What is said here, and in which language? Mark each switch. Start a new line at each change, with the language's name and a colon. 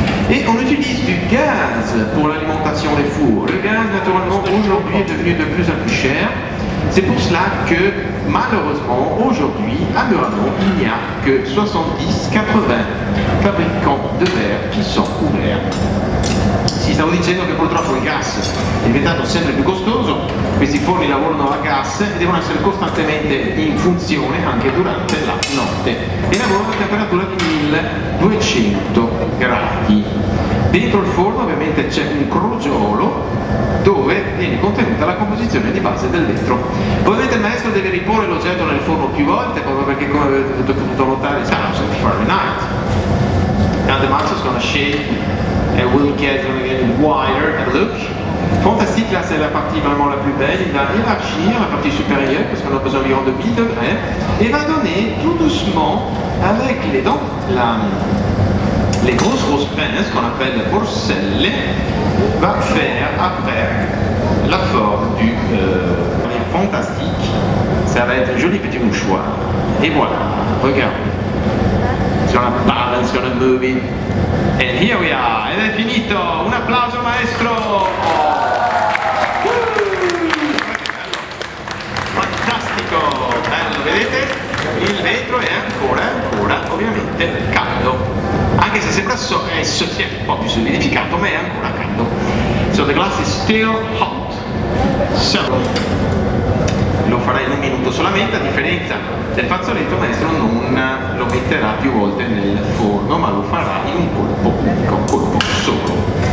French: Et on utilise du gaz pour l'alimentation des fours. Le gaz, naturellement, aujourd'hui est devenu de plus en plus cher. C'est pour cela que, malheureusement, aujourd'hui, à Murano, il n'y a que 70-80 fabricants de verre qui sont ouverts.
Italian: Si stavo dicendo che purtroppo il gas è diventato sempre più costoso, questi forni lavorano a gas e devono essere costantemente in funzione anche durante la notte e lavorano a temperatura di 1200 gradi. Dentro il forno ovviamente c'è un crogiolo dove viene contenuta la composizione di base del vetro. Ovviamente il maestro deve riporre l'oggetto nel forno più volte proprio perché, come avete potuto notare, è 1000 Fahrenheit.
English: Now the master is going to shape and will get wider and look.
French: Fantastique, là c'est la partie vraiment la plus belle. Il va élargir la partie supérieure parce qu'on a besoin environ de 1000 degrés et va donner tout doucement avec les dents les grosses pinces qu'on appelle les porcelle, va faire après la forme du fantastique. Ça va être un joli petit mouchoir. Et voilà, regarde.
English: It's gonna balance, gonna move it. And here we are,
Italian: ed è finito! Un applauso maestro! Fantastico! Bello, vedete? Il vetro è ancora ovviamente caldo. Anche se sembra si è un po' più solidificato, ma è ancora caldo.
English: So the glass is still hot.
Italian: So, lo farà in un minuto solamente, a differenza del fazzoletto maestro non lo metterà più volte nel forno, ma lo farà in un colpo unico, un colpo solo.